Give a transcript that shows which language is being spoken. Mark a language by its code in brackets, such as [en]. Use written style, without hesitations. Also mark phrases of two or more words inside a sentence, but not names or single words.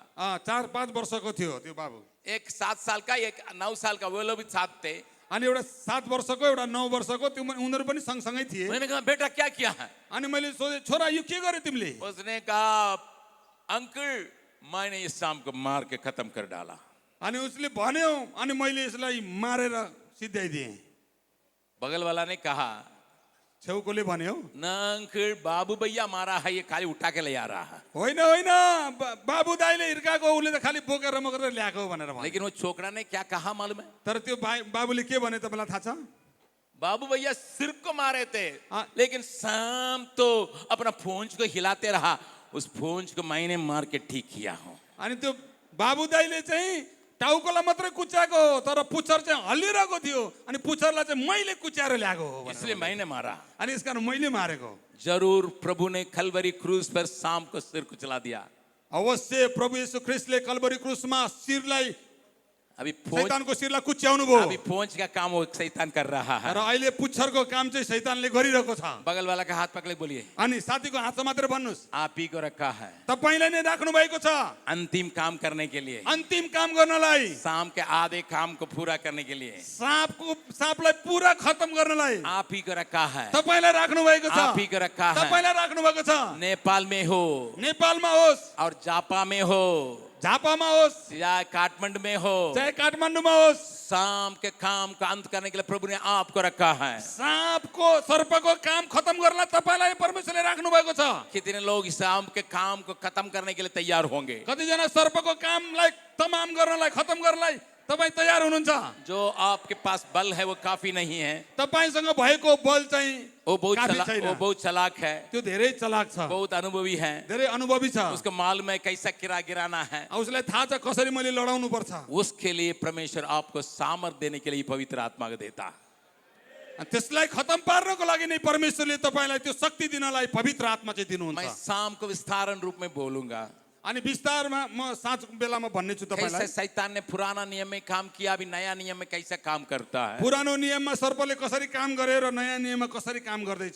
[ne] 4-5 वर्षको थियो त्यो बाबु। [hi] एक 7 साल का, एक 9 साल का, वो लोग भी साथ थे। [ne] अनि एउटा 7 वर्षको एउटा 9 वर्षको त्यो उनीहरू पनि सँगसँगै थिए। [hi] मैंने कहा बेटा क्या किया है? [ne] अनि मैले सोधे छोरा यो के गरे तिमीले? [hi] उसने कहा अंकल मैंने इस सांप को मार के खत्म कर डाला। [ne] अनि उसले भन्यो अनि मैले यसलाई मारेर सिध्याइदिएँ। [hi] बगल वाला ने कहा [ne] छेउकोले भन्यो [hi] ना अंकल बाबू भैया मारा है, ये खाली उठा के ले आ रहा है। [ne] होइन होइन बाबु दाइले हिर्काको उसले त खाली बोकेर मगेर ल्याएको भनेर भन्यो। [hi] लेकिन वो छोकरा ने क्या कहा मालूम है? [ne] तर त्यो बाबुले के भने तपाईँलाई थाहा छ? [hi] बाबू भैया सिर को मारे थे, लेकिन सांप तो अपना पूंछ को हिलाते रहा, उस पूंछ को मैंने मार के ठीक किया हूं। [ne] अनि त्यो बाबु दाइले चाहिँ टाउकोलाई मात्रै कुच्याएको हो तर पुच्छर चाहिँ हल्लिरहेको थियो अनि पुच्छरलाई चाहिँ मैले कुच्याएर ल्याएको हो भनेर। [hi] इसलिए मैंने मारा। [ne] अनि यसकारण मैले मारेको। [hi] जरूर प्रभु ने कलवरी क्रूस पर सांप को सिर कुचला दिया। [ne] अवश्य प्रभु येशू ख्रिस्टले कल्वरी क्रुसमा शिरलाई [hi] अभी [ne] शैतानको शिरलाई कुच्याउनु भयो। [hi] अभी पूंछ का काम वो शैतान कर रहा है। [ne] र अहिले पुच्छरको काम चाहिँ शैतानले गरिरहेको छ। [hi] बगल वाला का हाथ पकड़े बोलिए [ne] अनि साथीको हातमा मात्र भन्नुस् [hi] आप ही को रखा है [ne] तपाईलाई नै राख्नु भएको छ [hi] अंतिम काम करने के लिए, [ne] अन्तिम काम गर्नलाई, [hi] सांप के आधे काम को पूरा करने के लिए। [ne] साँपलाई पुरा खत्म गर्नलाई [hi] आप ही को रखा है, [ne] तपाईलाई राख्नु भएको छ। [hi] आप ही को रखा है। [ne] तपाईलाई राख्नु भएको छ। [hi] नेपाल में हो, [ne] नेपालमा होस्, [hi] और जापा में हो, [ne] झापामा होस्, [hi] या काठमांडू में हो, [ne] चाहे काठमाडौँमा होस्, [hi] सांप के काम का अंत करने के लिए प्रभु ने आपको रखा है। [ne] साँपको सर्पको काम खत्म गर्नलाई तपाईलाई परमेश्वरले राख्नु भएको छ। [hi] कितने लोग इस सांप के काम को खत्म करने के लिए तैयार होंगे? [ne] कतिजना सर्पको कामलाई तमाम गर्नलाई खत्म गर्नलाई तपाई तयार हुनुहुन्छ? [hi] जो आपके पास बल है वो काफी नहीं है। [ne] तपाईसँग भएको बल चाहिँ [hi] वो [ne] काफी छैन। [hi] बहुत चालाक है, [ne] त्यो धेरै चलाक छ, [hi] बहुत अनुभवी है, [ne] धेरै अनुभवी छ। [hi] उसको मालूम है कैसा किरा गिराना है। [ne] उसलाई थाहा छ कसरी मैले लडाउनु पर्छ। [hi] उसके लिए परमेश्वर आपको सामर्थ्य देने के लिए पवित्र आत्मा को देता है। [ne] त्यसलाई खत्म पार्नको लागि नै परमेश्वरले तपाईलाई त्यो शक्ति दिनलाई पवित्र आत्मा चाहिँ दिनुहुन्छ। [hi] मैं सांप को विस्तारण रूप में बोलूंगा। [ne] अनि विस्तारमा म साँझ बेलामा भन्ने छु [hi] कैसे [ne] तपाईलाई। [hi] शैतान ने पुराना नियम में काम किया, अभी नया नियम में कैसे काम करता है। [ne] पुरानो नियममा सर्पले कसरी काम गरे र नयाँ नियममा कसरी काम गर्दैछ।